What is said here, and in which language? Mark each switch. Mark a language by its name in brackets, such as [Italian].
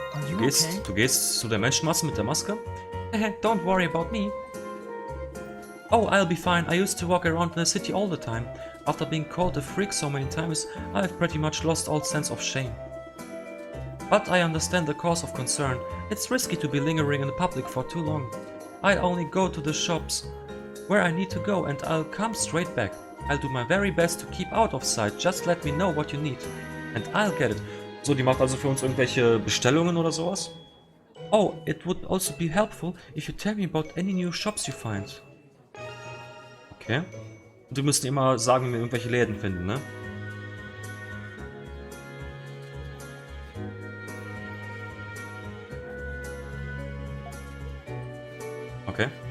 [German] Du gehst zu der Menschenmasse mit der Maske? [English] Don't worry about me. Oh, I'll be fine. I used to walk around in the city all the time. After being called a freak so many times, I've pretty much lost all sense of shame. But I understand the cause of concern. It's risky to be lingering in the public for too long. I'll only go to the shops where I need to go and I'll come straight back. I'll do my very best to keep out of sight. Just let me know what you need. And I'll get it. [German] So, die macht also für uns irgendwelche Bestellungen oder sowas? [English] Oh, it would also be helpful if you tell me about any new shops you find. Okay. [German] Und wir müssen immer sagen, wenn wir irgendwelche Läden finden, ne? [English] Okay.